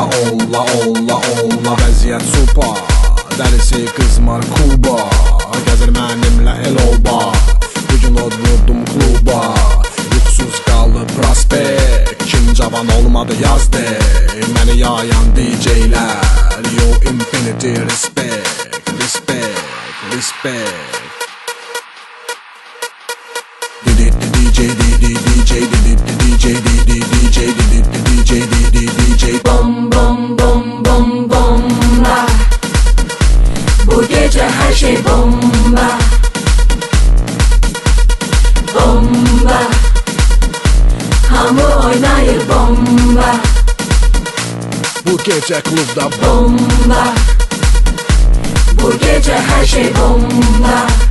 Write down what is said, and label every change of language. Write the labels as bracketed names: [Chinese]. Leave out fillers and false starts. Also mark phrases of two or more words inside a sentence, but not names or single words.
[Azerbaijani] Onla vəziyyət supa. Dərisi qızmar Kuba. Gəzir mənimlə el-oba. Bugün od vurdum kluba. Yuxsuz qaldı prospekt. Kim cavan olmadı yazdı. Məni yayan DJ'lər. [English] Yo infinity respect. [Azerbaijani] DJ Bom bomba. [Turkish] Bu gece her şey bomba. Bomba. [Azerbaijani] Hamı oynayır bomba. [Turkish] Bu gece klubda Bomba. Bu gece her şey bomba.